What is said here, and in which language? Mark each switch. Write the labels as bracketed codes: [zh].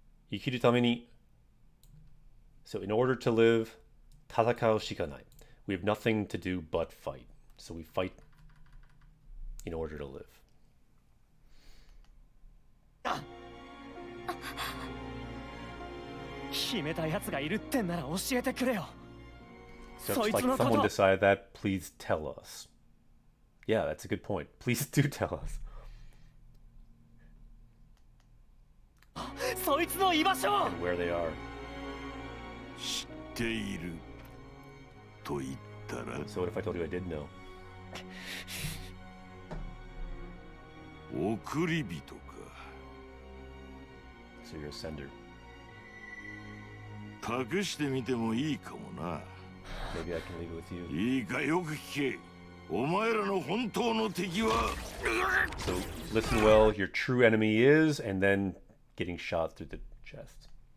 [ja] 生きるために [en] So in order to live, [ja] 戦うしかない. [en] We have nothing to do but fight. So we fight in order to live. [ja] 決めたやつがいるってんなら教えてくれよ。 [en] So if like someone decided that, please tell us. Yeah, that's a good point. Please do tell us. [ja] そいつの居場所 [en] And where they are. [ja] 知っていると言ったら [en] So what if I told you I did know? [ja] 送り人か [en] So you're a sender. [ja] 託してみてもいいかもな [en] Maybe I can leave it with you. [ja] いいかよく聞けお前らの本当の敵は [en] So listen well, your true enemy is, and then getting shot through the chest.